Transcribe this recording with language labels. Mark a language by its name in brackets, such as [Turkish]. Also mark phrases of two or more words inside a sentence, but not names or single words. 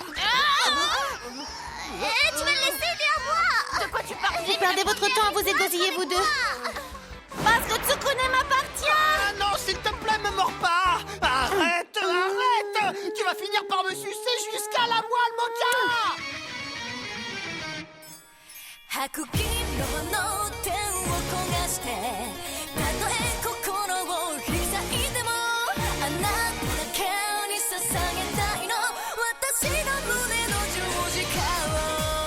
[French] Tu vas le laisser, il est à moi. De quoi tu parles? Vous perdez votre temps à vous égosiller, vous deux. Parce que Tsukune m'appartient. Ah non, s'il te plaît, me mords pas. Arrête. Tu vas finir par me sucer jusqu'à la moelle, Mocha. [Japanese] 白金色の手を焦がしてたとえ心を開いてもあなただけに捧げたいの私の胸の十字架を